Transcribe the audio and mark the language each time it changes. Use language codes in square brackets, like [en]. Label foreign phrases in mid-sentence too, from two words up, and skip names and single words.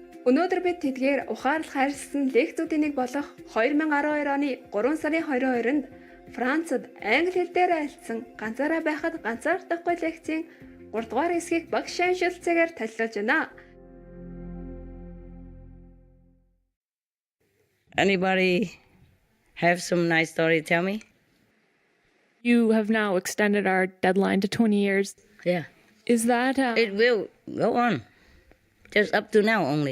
[mn] Өнөөдөр бид тэдгээр ухаарлах хайрлсан лекцүүдийн нэг болох 2012 оны 3 сарын 22-нд Францад англи хэл дээр айлцсан ганцаараа байхад ганцаардахгүй лекцийн 3 дугаар хэсгийг багш шаншилцаагаар танилцуулж байна. [en] Anybody have some nice story? Tell me. You have now extended our deadline to 20 years. Yeah. Is that... It will go on. Just up to now only.